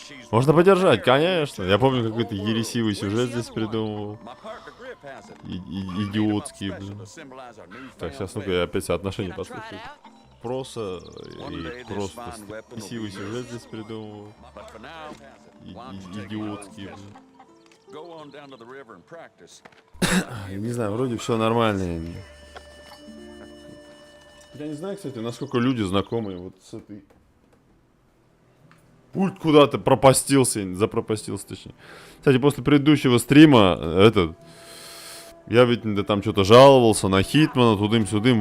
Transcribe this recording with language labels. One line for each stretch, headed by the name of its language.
Russian: Можно подержать, конечно. Я помню, какой-то ересивый сюжет здесь придумывал. Идиотский, блин. Так, сейчас, ну-ка, я опять соотношение послушаю. Проса и просто красивый сюжет здесь придумывал. Идиотский, блин.
English: Go on down to the river and practice.
Russian: Не знаю, вроде все нормально. Я не знаю, кстати, насколько люди знакомые вот с этой... Пульт куда-то запропастился, точнее. Кстати, после предыдущего стрима, я ведь там что-то жаловался на Хитмана, тудым-сюдым.